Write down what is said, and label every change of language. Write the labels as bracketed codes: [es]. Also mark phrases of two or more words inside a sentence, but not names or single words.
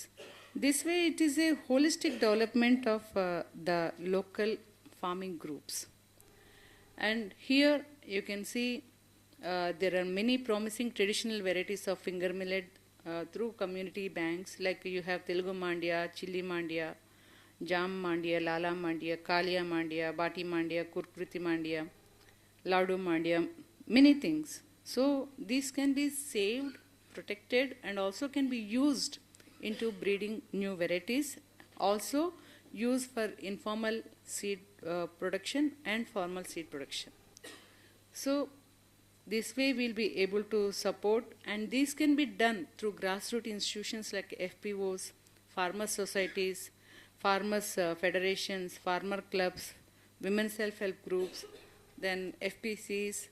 [en] This way it is a holistic development of the local farming groups. And here you can see there are many promising traditional varieties of finger millet through community banks, like you have Telugu Mandia, Chili Mandia, Jam Mandia, Lala Mandia, Kalia Mandia, Bati Mandia, Kurkriti Mandia, Laudu Mandia, many things. So these can be saved, protected, and also can be used into breeding new varieties, also used for informal seed production and formal seed production. So This way we'll be able to support, and these can be done through grassroots institutions like FPOs, farmer societies, farmers federations, farmer clubs, women self-help groups, then FPCs.